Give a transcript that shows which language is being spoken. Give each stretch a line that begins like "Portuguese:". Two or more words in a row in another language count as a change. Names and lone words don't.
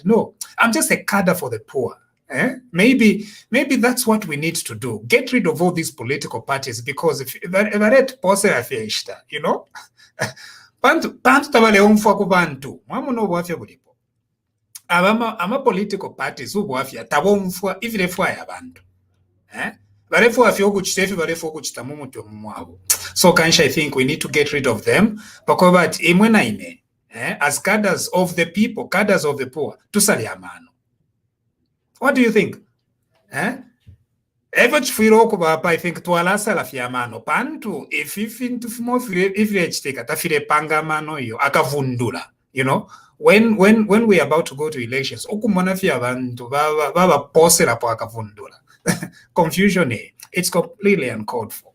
English: No, I'm just a cadre for the poor. Maybe that's what we need to do. Get rid of all these political parties, because if ama political parties
Bemba: ubwafya tabomfwa ifirefwa yabantu.
English: So I think we need to get rid of them. As cadres of the people, cadres of the poor, what do you think? I think pantu when we are about to go to elections, confusion, it's completely uncalled for.